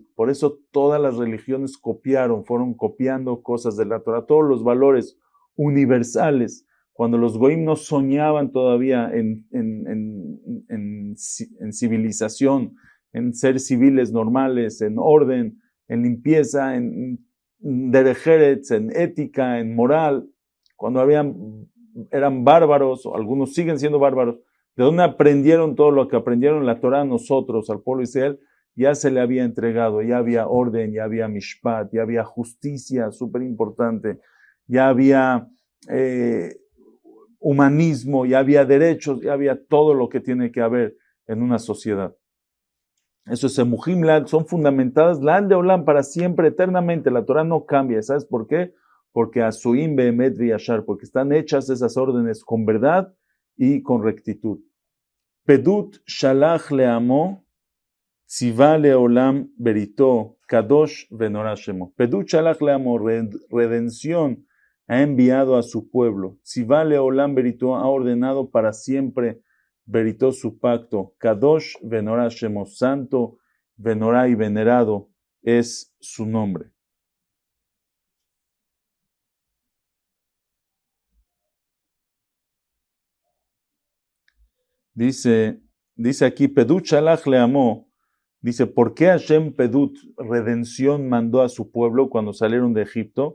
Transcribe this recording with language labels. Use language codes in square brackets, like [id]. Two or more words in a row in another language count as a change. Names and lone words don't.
[es] Por eso todas las religiones fueron copiando cosas de la Torah, todos los valores universales. Cuando los goim no soñaban todavía en civilización, en ser civiles normales, en orden, en limpieza, en [he] דרך ארץ, [es] en ética, en moral, cuando eran bárbaros, o algunos siguen siendo bárbaros, ¿de dónde aprendieron todo lo que aprendieron la Torah nosotros, al pueblo de Israel? Ya se le había entregado, ya había orden, ya había mishpat, ya había justicia, súper importante, ya había humanismo, ya había derechos, ya había todo lo que tiene que haber en una sociedad. Eso es [he] סמוכים לעד, [es] son fundamentadas Lad de Olam para siempre, eternamente. La Torah no cambia. ¿Sabes por qué? Porque [he] עשוים באמת וישר, [es] porque están hechas esas órdenes con verdad y con rectitud. [he] פדות שלח לעמו צוה לעולם בריתו קדוש ונורא שמו. פדות שלח לעמו, [es] redención, ha enviado a su pueblo. [he] צוה לעולם בריתו, [es] ha ordenado para siempre Berito su pacto. [he] קדוש ונורא שמו, [es] santo, Venorah y venerado es su nombre. Dice aquí, [he] פדות שלח לעמו, [es] dice, ¿por qué [he] השם פדות, [es] redención, mandó a su pueblo cuando salieron de Egipto?